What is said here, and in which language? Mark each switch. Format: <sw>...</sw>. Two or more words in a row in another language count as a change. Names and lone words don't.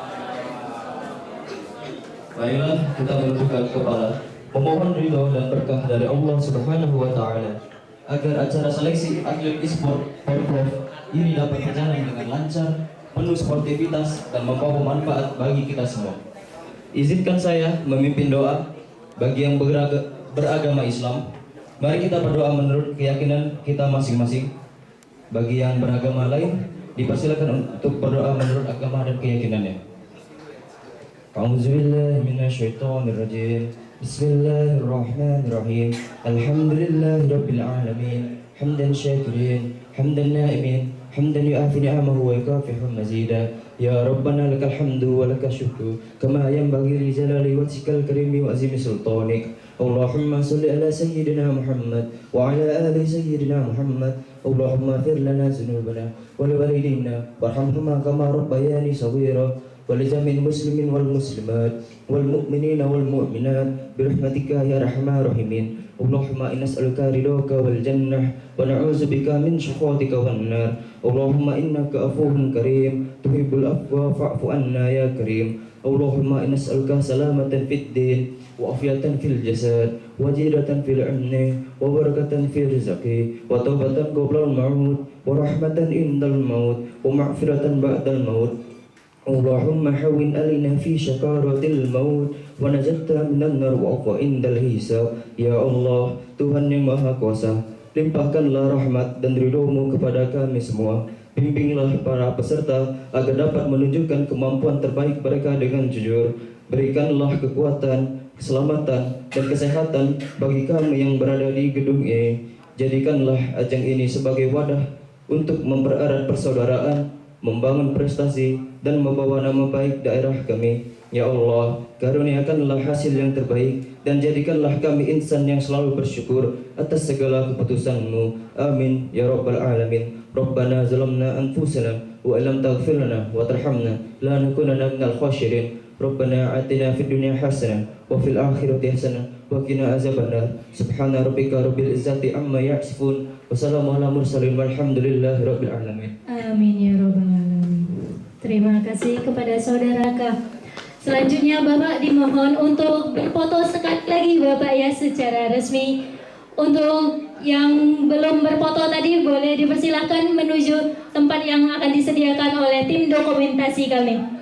<id>Marilah kita menundukkan kepala, memohon ridho dan berkah dari Allah</id> <ar>سبحانه وتعالى</ar> <id>agar acara seleksi atlet e-sport Pemprov ini dapat berjalan dengan lancar, penuh sportivitas dan membawa manfaat bagi kita semua. Izinkan saya memimpin doa bagi yang beragama Islam. Mari kita berdoa menurut keyakinan kita masing-masing. Bagi yang beragama lain, dipersilakan untuk berdoa menurut agama dan keyakinannya.</id> <ar>أعوذ بالله من الشيطان الرجيم. بسم الله الرحمن الرحيم. الحمد لله رب العالمين. حمدا شاكرين، حمدا ناعمين، حمدا يوافي نعمه ويكافئ مزيده. يا ربنا لك الحمد ولك الشكر كما ينبغي لجلال وجهك الكريم وعظيم سلطانك. اللهم صل على سيدنا محمد وعلى آل سيدنا محمد. اللهم اغفر لنا ذنوبنا ولوالدينا وارحمهما كما ربيانا صغيرا ولجميع المسلمين والمسلمات والمؤمنين والمؤمنات برحمتك يا أرحم الراحمين. اللهم إنا نسألك رضاك والجنة ونعوذ بك من سخطك والنار. اللهم إنك عفو كريم تحب العفو فاعف عنا يا كريم. اللهم إنا نسألك سلامة في الدين وعافية في الجسد وجدة في الأمن وبركة في الرزق وتوبة قبل الموت ورحمة عند الموت ومغفرة بعد الموت. اللهم هون علينا في سكرات الموت ونجاتنا من النار وعفا عند الحساب. يا الله,</ar> <id>Tuhan yang Maha Kuasa, limpahkanlah rahmat dan ridho-Mu kepada kami semua. Bimbinglah para peserta agar dapat menunjukkan kemampuan terbaik mereka dengan jujur. Berikanlah kekuatan, keselamatan, dan kesehatan bagi kami yang berada di gedung ini. Jadikanlah ajang ini sebagai wadah untuk mempererat persaudaraan, membangun prestasi, dan membawa nama baik daerah kami.</id> <ar>يا الله,</ar> <id>karuniakanlah hasil yang terbaik dan jadikanlah kami insan yang selalu bersyukur atas segala keputusan-Mu.</id> <ar>آمين يا رب العالمين. ربنا ظلمنا أنفسنا وإن لم تغفر لنا وترحمنا لنكونن من الخاسرين. ربنا آتنا في الدنيا حسنة وفي الآخرة حسنة وقنا عذاب النار. سبحان ربك رب العزة عما يصفون وسلام على المرسلين والحمد لله رب العالمين. آمين يا رب العالمين.</ar> <id>Terima kasih kepada saudara Kak. Selanjutnya Bapak dimohon untuk berfoto sekali lagi Bapak ya secara resmi. Untuk yang belum berfoto tadi boleh dipersilakan menuju tempat yang akan disediakan oleh tim dokumentasi kami.</id>